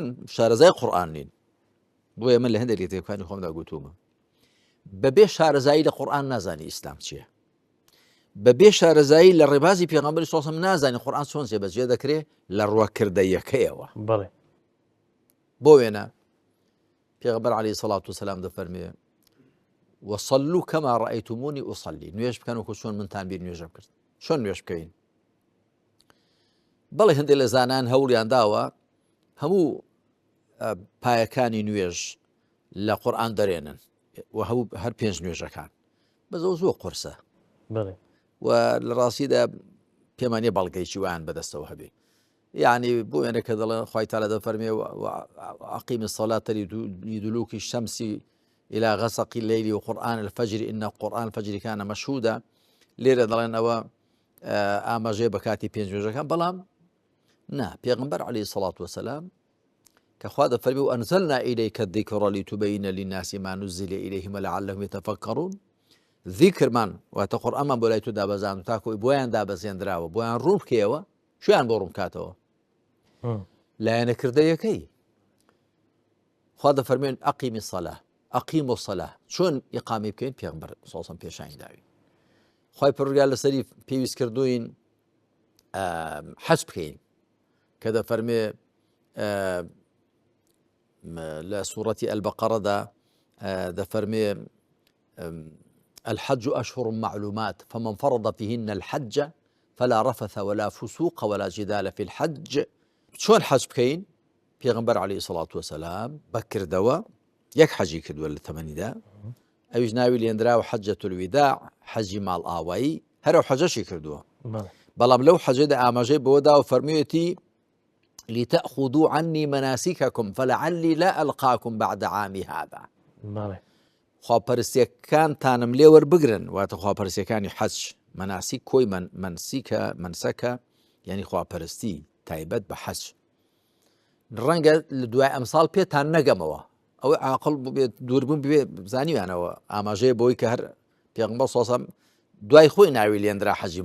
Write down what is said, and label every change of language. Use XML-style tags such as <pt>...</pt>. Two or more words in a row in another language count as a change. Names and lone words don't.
<ckb>شارەزای قورئان نین بۆیە من لە هەندێک لە کتێبەکانی خۆمدا گوتوومە بەبێ شارەزایی لە قورئان نازانی ئیسلام چییە بەبێ شارەزایی لە ڕێبازی پێغەمبەری</ckb> <ar>صلی الله عليه وسلم</ar> <ckb>نازانی قورئان چۆن جێبەجێ دەکرێت لە ڕواکردەیەکەیەوە بۆ وێنە پێغەمبەر</ckb> <ar>عەلەیهی سەڵات وسەلام</ar> <ckb>دەفەرمێ</ckb> <ar>وصلوا كما رأيتموني أصلي</ar> <ckb>نوێژ بکەن وەکو چۆن منتان بیر نوێژە بکرد چۆن نوێژ بکەین بەڵێ هەندێک لە زانان هەوڵیان داوە هەموو پایەکانی نوێژ لە قورئان دەرێنن و هەموو هەر پێنج نوێژەکان بەزەوە زۆر قورسە و لە ڕاستیدا پێمان نییە بەڵگەیەکی وایان بەدەستەوە هەبێ يعني بۆ وێنە کە دەڵێن خوای تەعالە دەفەرمێ</ckb> <ar>وأقیم الصلاة لدلوك الشمس إلى غسق الليل وقرآن الفجر إن قرآن الفجر كان مشهودا</ar> <ckb>لێرە دەڵێن ئەوە ئاماژەیە بە کاتی پێنج نوێژەکان بەڵام نا پێغەمبەر</ckb> <ar>عەلەیهی سەڵات وسەلام</ar> <ckb>کە خوا دەفەرمێ</ckb> <ar>وأنزلنا إليك الذكر لتبين للناس ما نزل إليهم لعلهم يتفكرون</ar> <ckb>ذیکرمان واتە قورئانمان بۆ لای تۆ دابەزاند و تاکۆی بۆیان دابەزێنراوە بۆیان ڕوون بکەیەوە شویان بۆ ڕوون کاتەوە لایەنەکردەیەکەی خوا دەفەرمێن</ckb> <ar>ئەقیمی سەلا ئەقیم و سەلا</ar> <ckb>چۆن ئیقامی بکەین پێغەمبەر</ckb> <ar>صلی الله علیه وسلم</ar> <ckb>پێشانی داوین خوای پەروەردگار لەسەری پێویست کردوین حەج بکەین کە دەفەرمێ لە سوورەتی ئەلبەقەرەدا دەفەرمێ</ckb> <ar>الحج أشهر معلومات فمن فرض فيهن الحج فلا رفث ولا فسوق ولا جدال في الحج شلون حج بكين</ar> <ckb>پێغەمبەر</ckb> <ar>عەلەیهی سەڵات وسەلام</ar> <ckb>بەکردەوە یەک حەجی کردووە لە تەمەنیدا ئەویش ناوی لێنراوە حەجەت الوداع حەجی ماڵ ئاوایی هەرو حەجەشی کردووە بەڵام لەو حەجەدا ئاماژەی بەوەدا و فەرموویەتی</ckb> <ar>لتأخذوا عني مناسككم فلعلي لا ألقاكم بعد عامي</ar> <ckb>هذا خواپەرستیەکانتانم لێ وەربگرن واتە خواپەرستیەکانی حەج مەناسیک کۆی منسەکە یعنی خواپەرستی تایبەت بە حەج ڕەنگە لە دوای ئەمساڵ پێتان نەگەمەوە ئەوەی عاقڵ بێت دووربوون بێ زانیوانەوە ئاماژەیە بۆی کە هەر پێغەمبەر</ckb> <ar>صلی الله علیه وسلم</ar> <ckb>دوای خۆی ناوی لێنرا حەجی</ckb>